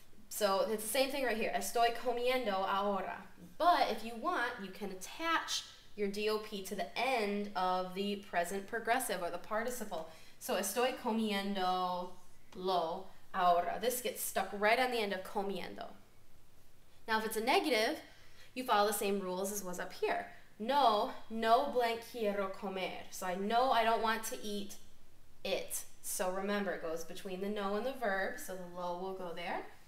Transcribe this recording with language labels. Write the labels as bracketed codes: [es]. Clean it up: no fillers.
[en] So it's the same thing right here. [es] Estoy comiendo ahora. [en] But if you want, you can attach your DOP to the end of the present progressive or the participle. So [es] estoy comiendo lo ahora. [en] This gets stuck right on the end of comiendo. Now if it's a negative, you follow the same rules as was up here. No blank [es] quiero comer. [en] So I know I don't want to eat it. So remember, it goes between the no and the verb, so the lo will go there.